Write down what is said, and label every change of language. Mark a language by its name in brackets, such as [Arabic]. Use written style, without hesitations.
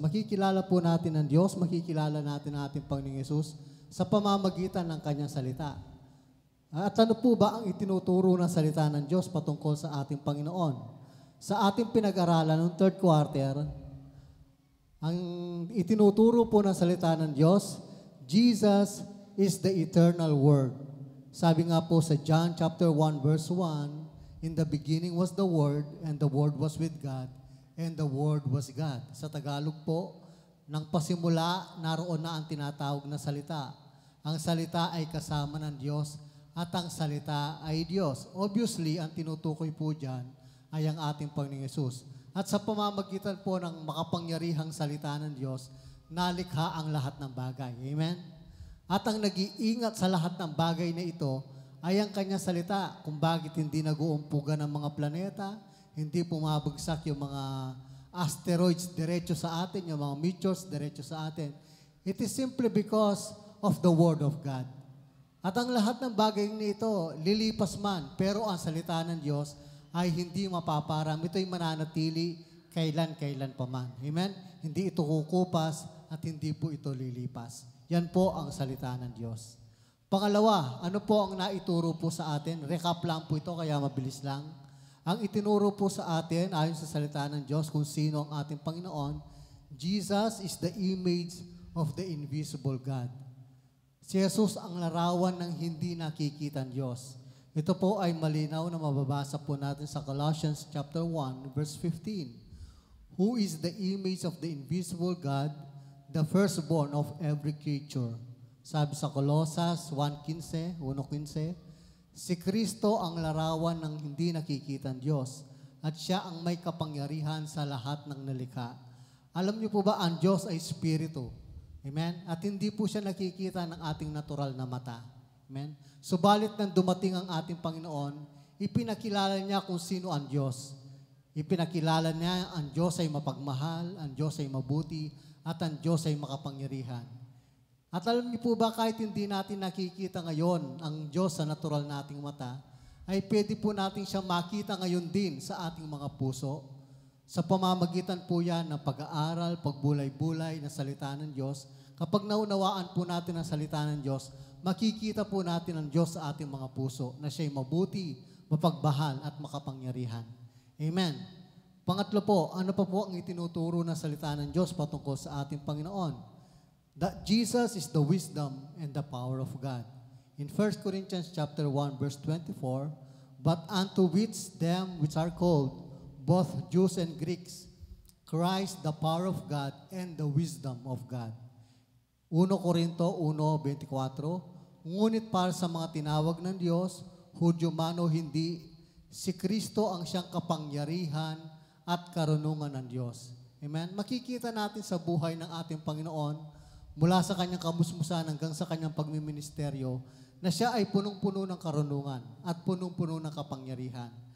[Filipino] Makikilala po natin ang Diyos, makikilala natin ang ating Panginoong Yesus sa pamamagitan ng Kanyang salita. At ano po ba ang itinuturo ng salita ng Diyos patungkol sa ating Panginoon? Sa ating pinag-aralan ng third quarter, ang itinuturo po ng salita ng Diyos, [English] Jesus is the eternal Word. [Filipino] Sabi nga po sa [English] John chapter 1 verse 1, in the beginning was the Word, and the Word was with God, and the Word was God. [Filipino] Sa Tagalog po, nang pasimula, naroon na ang tinatawag na salita. Ang salita ay kasama ng Diyos, at ang salita ay Diyos. Obviously, ang tinutukoy po dyan ay ang ating Panginoong Yesus. At sa pamamagitan po ng makapangyarihang salita ng Diyos, nalikha ang lahat ng bagay. Amen? At ang nag-iingat sa lahat ng bagay na ito ay ang kanyang salita kung bakit hindi nag-uumpugan ng mga planeta, hindi pumabagsak yung mga asteroids diretso sa atin, yung mga meteors diretso sa atin. [English] It is simply because of the Word of God. [Filipino] At ang lahat ng bagay nito, lilipas man, pero ang salita ng Diyos ay hindi mapaparam. Ito'y mananatili kailan-kailan pa man. Amen? Hindi ito kukupas at hindi po ito lilipas. Yan po ang salita ng Diyos. Pangalawa, ano po ang naituro po sa atin? Recap lang po ito, kaya mabilis lang. Ang itinuro po sa atin, ayon sa salita ng Diyos, kung sino ang ating Panginoon, [English] Jesus is the image of the invisible God. [Filipino] Si Jesus ang larawan ng hindi nakikitang Diyos. Ito po ay malinaw na mababasa po natin sa Colossians chapter 1, verse 15. [English] Who is the image of the invisible God, the firstborn of every creature. [Filipino] Sabi sa Colosas 1:15, si Kristo ang larawan ng hindi nakikitang Diyos at siya ang may kapangyarihan sa lahat ng nalikha. Alam niyo po ba, ang Diyos ay Espiritu. Amen? At hindi po siya nakikita ng ating natural na mata. Amen? Subalit nang dumating ang ating Panginoon, ipinakilala niya kung sino ang Diyos. Ipinakilala niya ang Diyos ay mapagmahal, ang Diyos ay mabuti, at ang Diyos ay makapangyarihan. At alam niyo po ba, kahit hindi natin nakikita ngayon ang Diyos sa natural nating mata, ay pwede po natin siya makita ngayon din sa ating mga puso. Sa pamamagitan po yan ng pag-aaral, pagbulay-bulay na salita ng Diyos. Kapag naunawaan po natin ang salita ng Diyos, makikita po natin ang Diyos sa ating mga puso na siya'y mabuti, mapagmahal at makapangyarihan. Amen. Pangatlo po, ano pa po ang itinuturo ng salita ng Diyos patungkol sa ating Panginoon? [English] That Jesus is the wisdom and the power of God. In 1 Corinthians chapter 1 verse 24, but unto which them which are called, both Jews and Greeks, Christ the power of God and the wisdom of God. [Filipino] 1 Corinto 1:24, ngunit para sa mga tinawag ng Diyos, Hudyo man o hindi, si Kristo ang siyang kapangyarihan at karunungan ng Diyos. Amen? Makikita natin sa buhay ng ating Panginoon, mula sa kanyang kamusmusan hanggang sa kanyang pagmiministeryo, na siya ay punong-puno ng karunungan at punong-puno ng kapangyarihan.